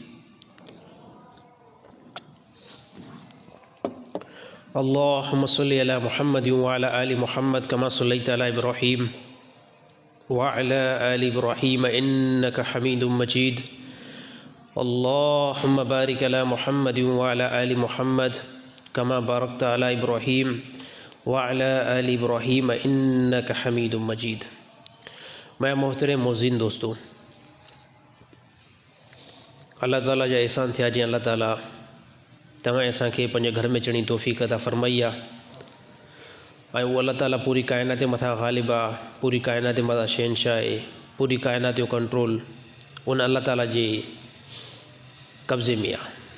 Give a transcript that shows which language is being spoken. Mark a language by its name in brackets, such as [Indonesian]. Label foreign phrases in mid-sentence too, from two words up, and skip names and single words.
[Arabic] اللهم صل على محمد وعلى آل محمد كما صليت على إبراهيم وعلى آل إبراهيم إنك حميد مجيد. اللهم بارك على محمد وعلى آل محمد كما باركت على إبراهيم وعلى آل إبراهيم إنك حميد مجيد. [Sindhi] मैं मोहतरम मोज़िन दोस्तों, अल्लाह ताला जा एहसान थिया जी अल्लाह ताला तव्हां असांखे पंहिंजे घर में अचण जी तौफ़ीक़ अता फ़रमाई आहे ऐं उहो अल्लाह ताला पूरी काइनात जे मथां ग़ालिब आहे, पूरी काइनात जे मथां शहनशाह आहे, पूरी काइनात जो कंट्रोल उन अल्लाह ताला जे कब्ज़े में आहे।